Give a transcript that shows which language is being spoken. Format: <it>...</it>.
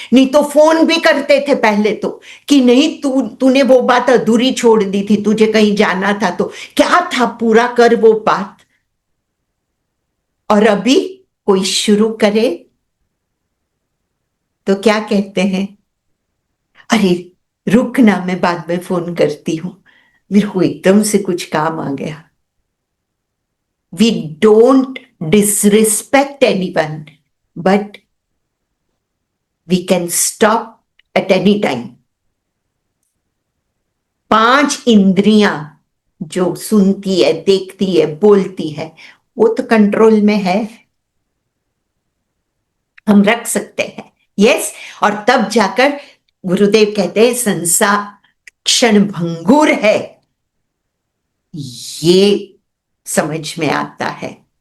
<hi>नहीं तो फोन भी करते थे पहले तो, कि नहीं तूने वो बात अधूरी छोड़ दी थी, तुझे कहीं जाना था तो क्या था, पूरा कर वो बात। और अभी कोई शुरू करे तो क्या कहते हैं? अरे रुक ना, मैं बाद में फोन करती हूं, मेरे को एकदम से कुछ काम आ गया।</hi> <en>We don't disrespect anyone, but we can stop at any time.</en> <hi>5 इंद्रियां जो सुनती है, देखती है, बोलती है, वो तो कंट्रोल में है, हम रख सकते हैं। यस, और तब जाकर गुरुदेव कहते हैं संसार क्षण भंगुर है, ये समझ में आता है।</hi>